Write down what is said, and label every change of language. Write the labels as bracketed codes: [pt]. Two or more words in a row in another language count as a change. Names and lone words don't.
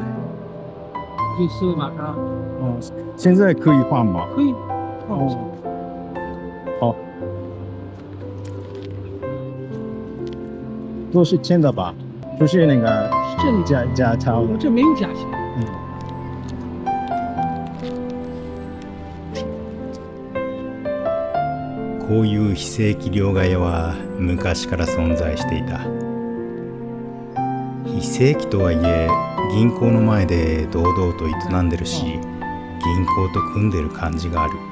[zh] 就是马上现在可以换吗？可以好，都是真的吧？不是那个假钞的。这没有假钱。 [ja] こういう非正規両替屋は昔から存在していた。非正規とはいえ銀行の前で堂々と営んでるし、銀行と組んでる感じがある。